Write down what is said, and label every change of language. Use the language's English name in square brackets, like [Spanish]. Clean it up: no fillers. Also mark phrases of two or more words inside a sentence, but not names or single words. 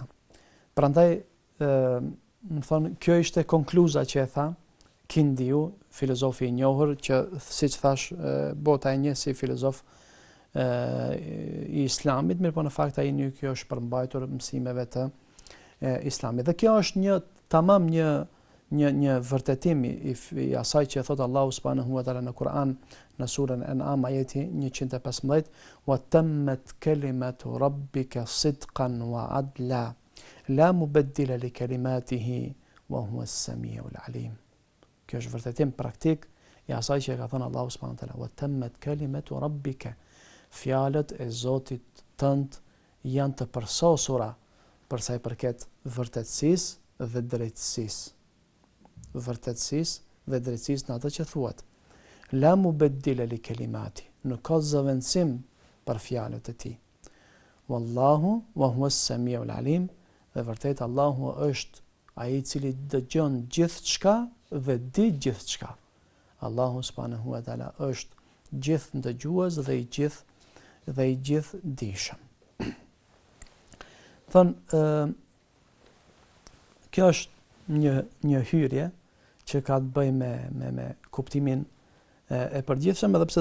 [Albanian] Prandaj, më thonë, kjo ishte konkluza që e tha Kindiu, filozofi i njohur, që siç thash, bota e njeh si filozof i Islamit, mirë po në fakt ai nuk është përmbajtur mësimeve të Islamit. Dhe kjo është tamam një vërtetim i asaj që thot Allahu [Arabic] سبحانه وتعالى [Albanian] në Kur'an në surën An'am ajeti 115, [Arabic] وتمت كلمة ربك صدقا وعدلا لا مبدل لكلماته وهو السميع العليم. [Albanian] Kjo është vërtetim praktik i asaj që ka thënë Allahu [Arabic] سبحانه وتعالى, وتمت كلمة ربك. [Albanian] Fjalët e Zotit tënd janë të përsosura për sa i përket vërtetësisë dhe drejtësisë. Vërtetësisë dhe drejtësisë në atë që thuat. [Arabic] لا مبدل لكلماتي, [Albanian] nuk ka zëvendësim për fjalët e tij. [Arabic] والله وهو السميع العليم, [Albanian] dhe vërtet Allahu është ai i cili dëgjon gjithçka dhe di gjithçka. Allahu [Arabic] سبحانه وتعالى [Albanian] është gjithë ndëgjues dhe i gjithë dishëm. Kjo është një hyrje që ka të bëjë me kuptimin e përgjithshëm, edhe pse